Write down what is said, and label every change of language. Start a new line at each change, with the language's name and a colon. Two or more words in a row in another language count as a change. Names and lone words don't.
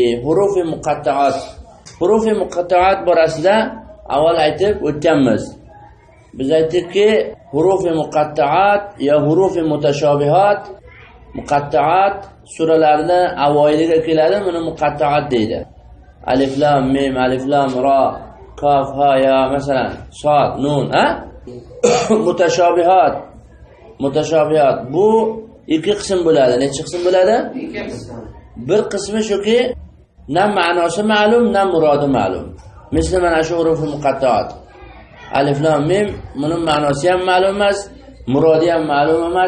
Uzbek: Hurufi muqatta'at. Hurufi muqatta'at borasida avval aytib o'tganmiz. Biz aytdikki, hurufi muqatta'at ya hurufi mutashobihat. Muqatta'at suralarni avoyiliga keladi, buni muqatta'at deydi. Alif lam mim, alif lam ra, kaf ha ya, masalan, sad, nun, mutashobihat. Mutashobihat bu ikki qism bo'ladi. Necha qism bo'ladi? Ikki qism. Bir qismi shuki, na ma'nosi ma'lum, na murodi ma'lum. Misli mana shu hurufi muqatta'at. Alif lam mim, buning ma'nosi ham ma'lum emas, murodi ham ma'lum emas.